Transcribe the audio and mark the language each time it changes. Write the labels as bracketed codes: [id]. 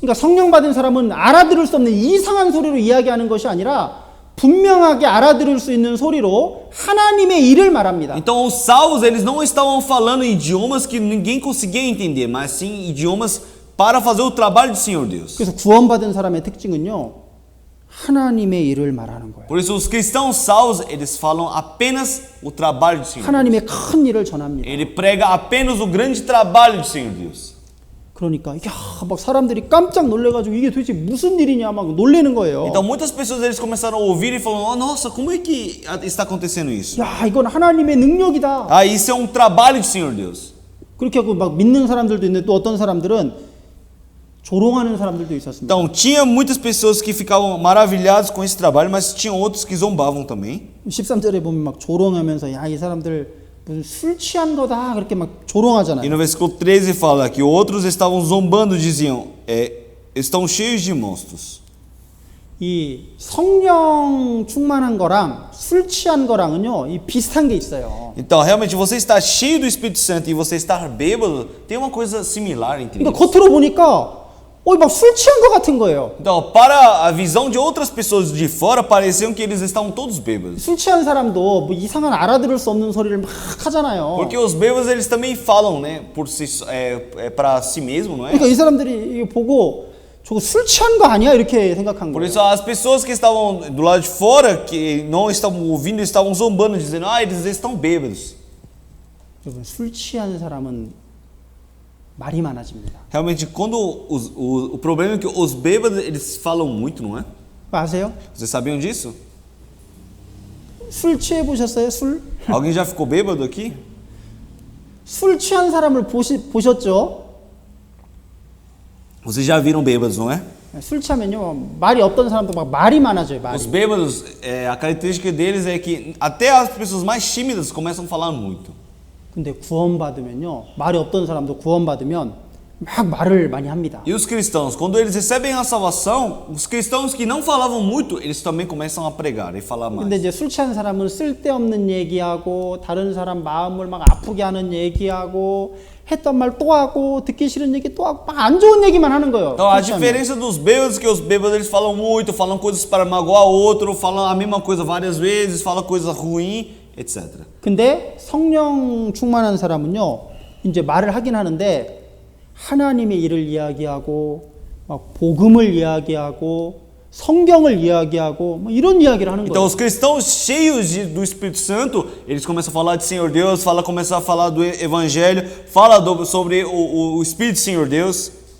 [ko] 그러니까 성령 받은 사람은 알아들을 수 없는 이상한 소리로 이야기하는 것이 아니라 분명하게 알아들을 수 있는 소리로 하나님의 일을 말합니다. [pt] Então os salvos, eles não estavam falando idiomas que ninguém conseguia entender, mas sim idiomas para fazer o trabalho do Senhor Deus. [ko] 그래서 구원받은 사람의 특징은요. 하나님의 일을 말하는 거예요. [pt] Por isso os cristãos salvos, eles falam apenas o trabalho do Senhor. [ko] 하나님의 큰 일을 전합니다. [pt] Ele prega apenas o grande trabalho do Senhor Deus. [ko] 그러니까 막 사람들이 깜짝 놀래가지고 이게 도대체 무슨 일이냐 막 놀래는 거예요. [pt] Então muitas pessoas eles começaram a ouvir e falaram: "Oh, nossa, como é que está acontecendo isso?" [ko] 야, 이건 하나님의 능력이다. [pt] Ah, isso é um trabalho do Senhor Deus. [ko] 그렇게 하고 막 믿는 사람들도 있는데 또 어떤 사람들은 조롱하는 사람들도 있었습니다. [pt] Então tinha muitas pessoas que ficavam maravilhadas com esse trabalho, mas tinha outros que zombavam também. [ko] 13절에 보면 막 조롱하면서 야, 이 사람들 무슨 술 취한 거다 그렇게 막 [pt] E [ko] 조롱하잖아요. [pt] no versículo 13 fala que outros estavam zombando, diziam: estão cheios de monstros. [ko] 이 성령 충만한 거랑 술 취한 거랑은요, 이 비슷한 게 있어요. [pt] Então, realmente, você está cheio do Espírito Santo e você estar bêbado, tem uma coisa similar entre [ko] 그러니까 [pt] eles. [ko] 겉으로 보니까 막 술 취한 거 같은 거예요. [pt] Então, para a visão de outras pessoas de fora, pareciam que eles estavam todos bêbados. [ko] 술 취한 사람도 뭐 이상한 알아들을 수 없는 소리를 막 하잖아요. [pt] Porque os bêbados, eles também falam, né, por si, para si mesmo, não é? [ko] 그러니까 이 사람들이 이거 보고 저거 술 취한 거 아니야? 이렇게 생각한 [pt] Por [ko] 거예요. [pt] isso, as pessoas que estavam do lado de fora, que não estavam ouvindo, estavam zombando, dizendo: ah, eles estão bêbados. [ko] 여러분, 술 취한 사람은 말이 많아집니다. [pt] Realmente, quando o problema é que os bêbados, eles falam muito, não é? [ko] 아세요? [pt] Vocês sabiam disso? [ko] 술 취해 보셨어요? 술? [pt] Alguém já ficou bêbado aqui? [ko] 술 취한 사람을 보셨죠? [pt] Vocês já viram bêbados, não é? [ko] 술 취하면요, 말이 없던 사람도 막 말이 많아져요. 말이. [pt] Os bêbados, a característica deles é que até as pessoas mais tímidas começam a falar muito. [ko] 근데 구원받으면요, 말이 없던 사람도 구원받으면 막 말을 많이 합니다. [pt] E os cristãos, quando eles recebem a salvação, os cristãos que não falavam muito, eles também começam a pregar e falar mais. [ko] 근데 이제 술 취한 사람은 쓸데없는 얘기하고 다른 사람 마음을 막 아프게 하는 얘기하고 했던 말 또 하고 듣기 싫은 얘기 또 하고 막 안 좋은 얘기만 하는 거예요. [pt] Então a [ko] 술 취하면. [pt] diferença dos bêbados é que os bêbados eles falam muito, falam coisas para magoar outro, falam a mesma coisa várias vezes, falam coisa ruim, etc. [ko] 근데 성령 충만한 사람은요, 이제 말을 하긴 하는데 하나님의 일을 이야기하고 막 복음을 이야기하고 성경을 이야기하고 뭐 이런 이야기를 하는 [pt] Então [ko] 거예요. [pt] os cristãos cheios do Espírito Santo, eles começam a falar de Senhor Deus, começam a falar do Evangelho, sobre o Espírito do Senhor Deus.